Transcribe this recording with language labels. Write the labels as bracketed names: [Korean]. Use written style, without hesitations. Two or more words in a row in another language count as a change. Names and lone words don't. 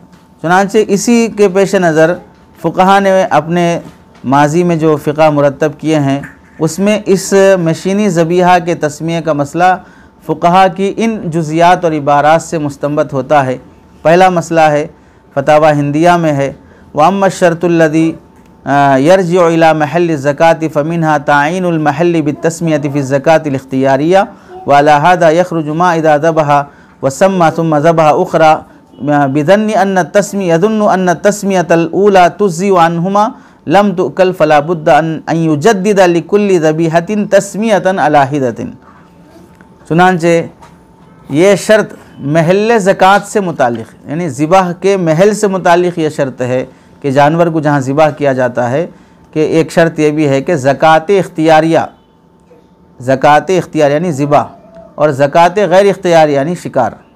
[Urdu] چنانچہ اسی کے پیش نظر فقہا نے اپنے ماضی میں جو فقہ مرتب کیے ہیں اس میں اس مشینی ذبیحہ کے تسمیہ کا مسئلہ فقہا کی ان جزئیات اور عبارات سے مستنبط ہوتا ہے. پہلا مسئلہ ہے فتاویٰ ہندیہ میں ہے, [Arabic] وأما الشرط الذي يرجع إلى محل الذكاة فمنها تعيين المحل بالتسمية في الذكاة الاختيارية وعلى هذا يخرج ما إذا ذبح وسمى ثم ذبح أخرى بظن أن التسمية الأولى تجزئ عنهما لم تؤكل فلا بد أن يجدد لكل ذبيحة تسمية على حدة. [Urdu] چنانچہ یہ شرط محل ذکات سے متعلق، یعنی ذبح کے محل سے متعلق یہ شرط ہے کہ جانور کو جہاں ذبح کیا جاتا ہے کہ ایک شرط یہ بھی ہے کہ ذکات اختیاریہ یعنی ذبح اور ذکات غیر اختیاری یعنی شکار.